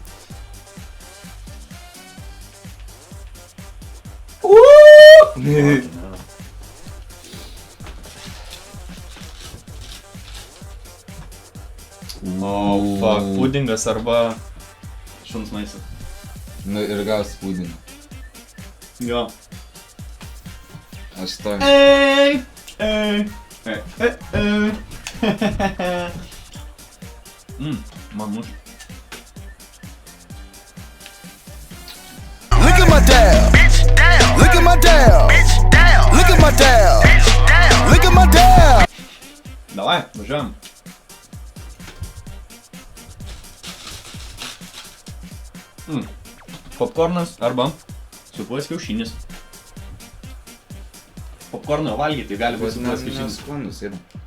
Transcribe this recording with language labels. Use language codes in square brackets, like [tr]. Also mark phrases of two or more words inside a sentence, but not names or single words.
[lt] O, fuck, pudingas arba šuns maistas. Nu ir gaus pūdinį. Jo. Aš stoju. Ei. Man muš. [en] Look at my dab. Look at my dab. Look at my dab. Look at my dab. [lt] Davai, važiuojam. Popkornas arba supuos kiaušinis. Popkorną valgyti, tai gali būti supuos kiaušinis. Nesklandus yra.